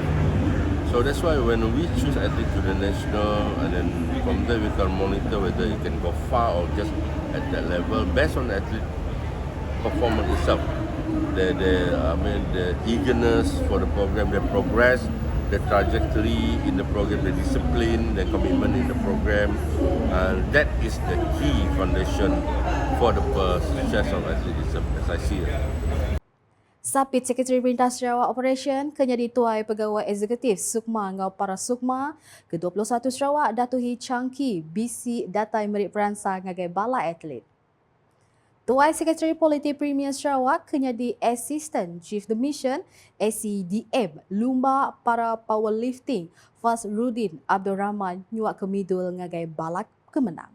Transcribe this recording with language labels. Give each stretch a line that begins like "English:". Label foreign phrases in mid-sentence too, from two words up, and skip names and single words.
English: So that's why when we choose athlete to the national, and then from there we can monitor whether it can go far or just at that level based on the athlete performance itself. The eagerness for the program, the progress, the trajectory in the program, the discipline, the commitment in the program, and that is the key foundation for the success of athleticism as I see it.
Iban: Sapit Sekretari Perintah Sarawak Operation kenyadi tuai pegawai eksekutif Sukma ngau para Sukma ke-21 Sarawak Datuhi Changki bisi datai merit peransang ngagai bala atlet. Tuai Sekretari Politik Premier Sarawak kenyadi
English: Assistant Chief the Mission
Iban: ACDM Lumba para powerlifting Fazrudin Abdul Rahman nyuak ke midul ngagai balak kemenang.